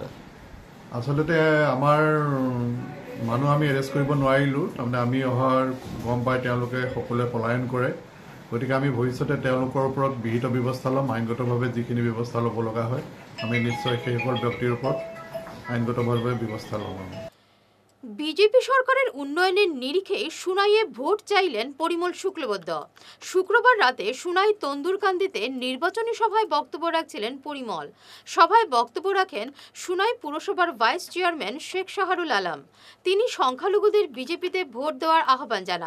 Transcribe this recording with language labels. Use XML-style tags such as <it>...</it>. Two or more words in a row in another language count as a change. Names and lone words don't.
<as>আচলতে আমাৰ মানুহ আমি এৰেষ্ট কৰিব নোৱাৰিলোঁ। তাৰমানে আমি অহাৰ গম পাই তেওঁলোকে সকলোৱে পলায়ন কৰে। গতিকে আমি ভৱিষ্যতে তেওঁলোকৰ ওপৰত বিহিত ব্যৱস্থা ল'ম। আইনগতভাৱে যিখিনি ব্যৱস্থা ল'ব লগা হয় আমি নিশ্চয় সেইসকল ব্যক্তিৰ ওপৰত আইনগতভাৱে ব্যৱস্থা ল'ম।</as> <bn>বিজেপি সরকারের উন্নয়নের নিরিখে সুনাইয়ে ভোট চাইলেন পরিমল শুক্লবৈদ্য। শুক্রবার রাতে সুনাই তন্দুরকান্দিতে নির্বাচনী সভায় বক্তব্য রাখছিলেন পরিমল। সভায় বক্তব্য রাখেন সুনাই পুরসভার ভাইস চেয়ারম্যান শেখ শাহরুল আলম। তিনি সংখ্যালঘুদের বিজেপিতে ভোট দেওয়ার আহ্বান জানান।</bn>